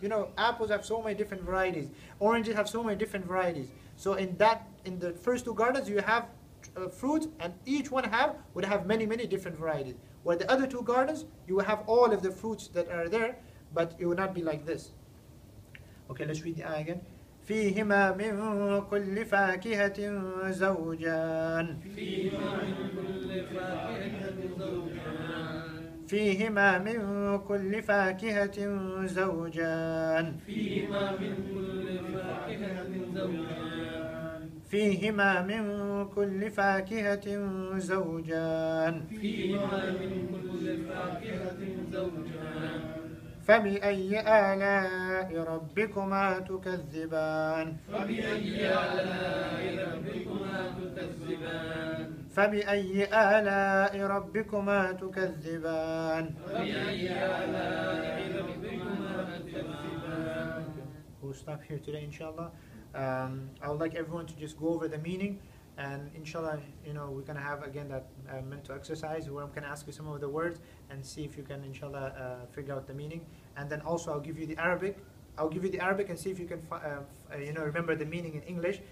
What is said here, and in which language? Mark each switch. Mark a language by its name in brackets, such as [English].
[English] You know, apples have so many different varieties. Oranges have so many different varieties. So in the first two gardens, you have fruit, and each one would have many, many different varieties. Where the other two gardens, you will have all of the fruits that are there, but it will not be like this. Okay, let's read the ayah again. [Arabic] فيهما من كل فاكهة زوجان فيهما من كل فاكهة زوجان فيهما من كل فاكهة زوجان فبأي آلاء ربكما تكذبان فبأي آلاء ربكما تكذبان [English] We'll stop here today, inshallah. I would like everyone to just go over the meaning, and inshallah, you know, we're going to have again that mental exercise where I'm going to ask you some of the words and see if you can, inshallah, figure out the meaning. And then also I'll give you the Arabic. I'll give you the Arabic and see if you can, you know, remember the meaning in English.